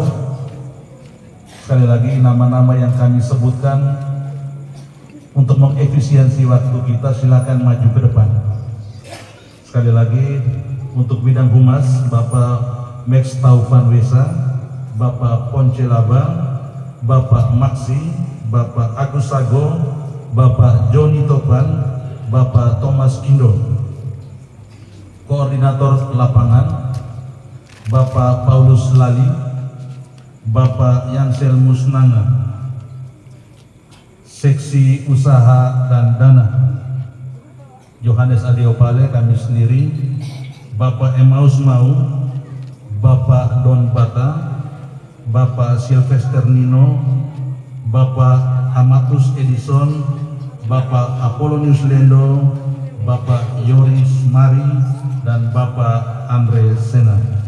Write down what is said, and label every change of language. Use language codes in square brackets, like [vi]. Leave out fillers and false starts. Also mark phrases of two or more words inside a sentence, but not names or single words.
[id] Sekali lagi nama-nama yang kami sebutkan untuk mengefisiensi waktu kita, silakan maju ke depan. Sekali lagi untuk bidang humas, Bapak Max Taufan Wesa, Bapak Ponce Laba, Bapak Maksi, Bapak Agus Sago, Bapak Joni Topan, Bapak Thomas Kindo. Koordinator lapangan, Bapak Paulus Lali, Bapak Yansel Musnanga. Seksi Usaha dan Dana Yohanes Adiopale, kami sendiri, Bapak Emmaus Mau, Bapak Don Bata, Bapak Sylvester Nino, Bapak Amatus Edison, Bapak Apollonius Lendo, Bapak Yoris Mari, dan Bapak Andre Sena.